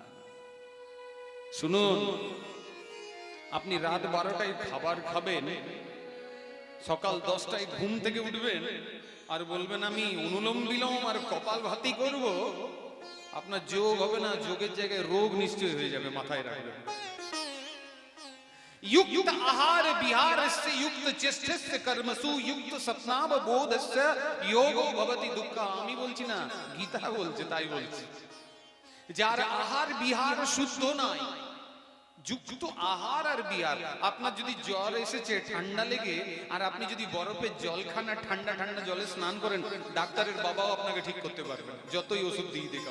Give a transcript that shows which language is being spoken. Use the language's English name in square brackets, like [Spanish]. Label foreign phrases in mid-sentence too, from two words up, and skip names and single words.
[Bangla] শুনুন, আপনি রাত 12টায় খাবার খাবেন, সকাল 10টায় ঘুম থেকে উঠবেন আর বলবেন আমি অনুলোম বিলোম আর কপাল ভাতি করব, আপনার যোগ হবে না, যোগের জায়গায় রোগ নিশ্চয় হয়ে যাবে, মাথায় রাখবেন। [Sanskrit] युक्त आहार विहार से युक्त चेष्टस्य कर्मसु युक्त सपनाव बोधस्य योगो भवति दुःखा। [Bangla] আমি বলছি না, গীতা বলছে, তাই বলছি। যার আহার বিহার শুদ্ধ নাই, যুক্ত আহার আর বিহার। আপনার যদি জ্বর এসেছে, ঠান্ডা লেগে, আর আপনি যদি বরফের জল খান আর ঠান্ডা ঠান্ডা জলে স্নান করেন, ডাক্তারের বাবাও আপনাকে ঠিক করতে পারবে না, যতই ওষুধ দিয়ে দেখ।